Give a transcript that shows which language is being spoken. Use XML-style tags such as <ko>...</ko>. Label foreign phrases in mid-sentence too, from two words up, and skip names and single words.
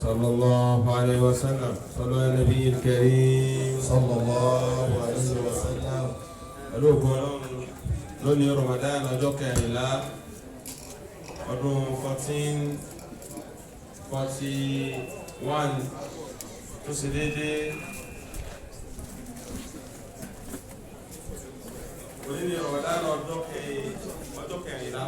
<ar>صلى الله عليه وسلم. صلى على النبي الكريم صلى الله عليه وسلم.</ar> <yo>olóògùn lónìí Ramadan ọjọ́ kẹrìnlá ọdún 1441 tó sì déédéé oníní Ramadan ọjọ́ kẹrìnlá</yo>